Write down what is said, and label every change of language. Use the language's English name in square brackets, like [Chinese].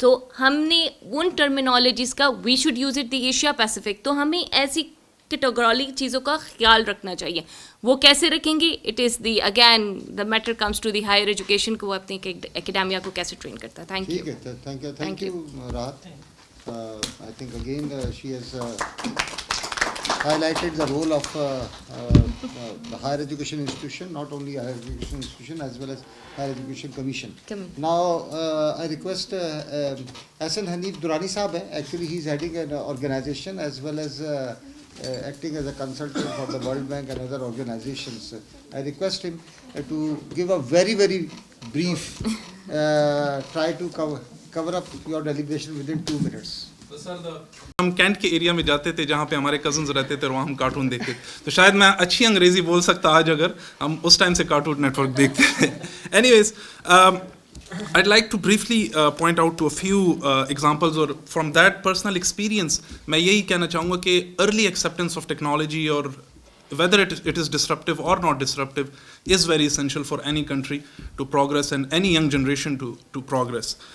[Hindi] तो हमने उन टर्मिनोलॉजीज़ का [English] We should use it the Asia Pacific. [Hindi] तो हमें ऐसी कैटेगोरिकल चीज़ों का ख्याल रखना चाहिए. वो कैसे रखेंगे? [English] it is the again the matter comes to the higher education [Hindi] को अपनी एकेडेमिया को कैसे ट्रेन करता है. [English] Thank you. Thank you Rahat. I think again she has highlighted the role of the higher education institution, not only higher education institution as well as higher education commission. Now I request Hasan Hanif Durrani Sahab, actually he is heading an organization as well as acting as a consultant for the World Bank and other organizations. I request him to give a very brief, try to cover up your deliberation within 2 minutes. [Hindi] तो sir हम cantt के area में जाते थे जहाँ पे हमारे cousins रहते थे और वहाँ हम कार्टून देखते थे, तो शायद मैं अच्छी अंग्रेज़ी बोल सकता आज अगर हम उस टाइम से कार्टून नेटवर्क देखते थे. [English] Anyways, I'd like to briefly point out to a few examples or from that personal experience. [Hindi] मैं यही कहना चाहूँगा कि [English] early acceptance of technology or whether it is disruptive or not disruptive is very essential for any country to progress and any young generation to progress.